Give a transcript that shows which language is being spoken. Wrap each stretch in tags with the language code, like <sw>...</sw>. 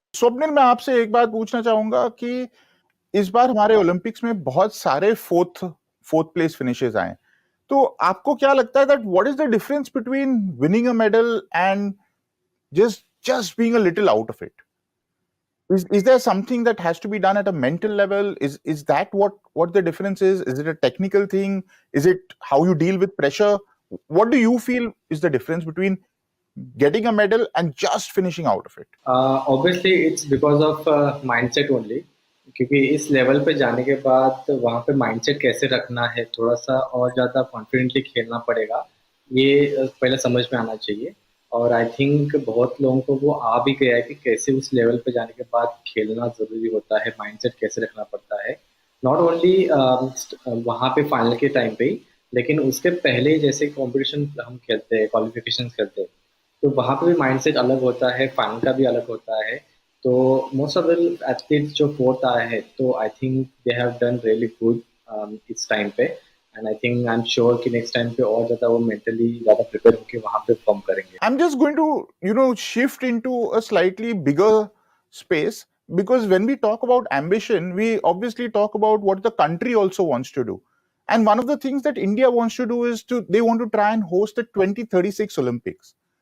<hi>स्वप्निल, मैं आपसे एक बात पूछना चाहूंगा कि इस बार हमारे ओलंपिक्स में बहुत सारे फोर्थ प्लेस फिनिशेस आए, तो आपको क्या लगता है</hi> <en>That what is the difference between winning a medal and just being a little out of it? Is there something that has to be done at a mental level? Is that what the difference is? Is it a technical thing? Is it how you deal with pressure? What do you feel is the difference between getting a medal and just finishing out of it? Obviously it's because of mindset only,</en> <hi>क्योंकि इस level पे जाने के बाद वहाँ पे mindset कैसे रखना है, थोड़ा सा और ज़्यादा कॉन्फिडेंटली खेलना पड़ेगा, ये पहले समझ में आना चाहिए। और</hi> <en>I think</en> <hi>बहुत लोगों को वो आ भी गया है कि कैसे उस लेवल पे जाने के बाद खेलना ज़रूरी होता है, माइंडसेट कैसे रखना पड़ता है।</hi> <en>not only</en> <hi>वहाँ पे फाइनल के टाइम पे ही, लेकिन उसके पहले जैसे कॉम्पिटिशन हम खेलते हैं, क्वालिफिकेशन खेलते हैं, तो वहाँ पे भी माइंडसेट अलग होता है, फाइनल का भी अलग होता है। तो</hi> <en>most of the athletes</en> <hi>जो फोर्थ आए हैं, तो</hi> <en>I think they have done really good</en> <hi>इस टाइम पे,</hi> <en>and I think I am sure</en> <hi>कि नेक्स्ट टाइम पे और ज्यादा वो मेंटली ज्यादा प्रिपेयर होकर वहां पे परफॉर्म करेंगे।</hi> <en>I'm just going to shift into a slightly bigger space, because when we talk about ambition, we obviously talk about what the country also wants to do, and one of the things that India wants to do is they want to try and host the 2036 Olympics.</en>